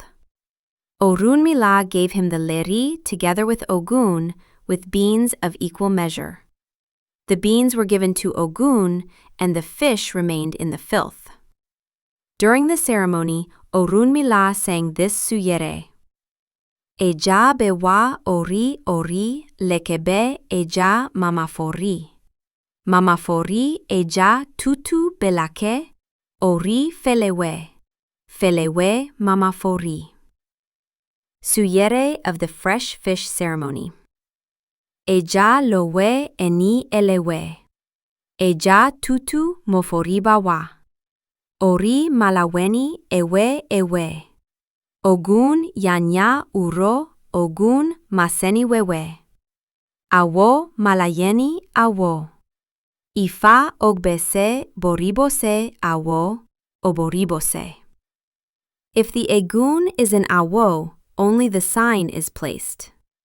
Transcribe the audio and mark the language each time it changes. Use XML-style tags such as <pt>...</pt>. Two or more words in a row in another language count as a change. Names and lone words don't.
<en>Òrúnmìlà gave him the leri together with Ogun with beans of equal measure. The beans were given to Ogun and the fish remained in the filth. During the ceremony, Òrúnmìlà sang this suyere.</en> <yo>Eja bewa ori ori lekebe eja mamafori. Mamafori eja tutu belake ori felewe. Felewe mamafori.</yo> <en>Suyere of the fresh fish ceremony.</en> <yo>Eja lowe eni elewe. Eja tutu moforibawa. Ori malaweni ewe ewe. Ogun yanya uro Ogun maseni wewe. Awo malayeni awo. Ifa Ogbe Ṣe Boribose awo oboribose.</yo> <en>If the Egun is an awo, only the sign is placed.</en>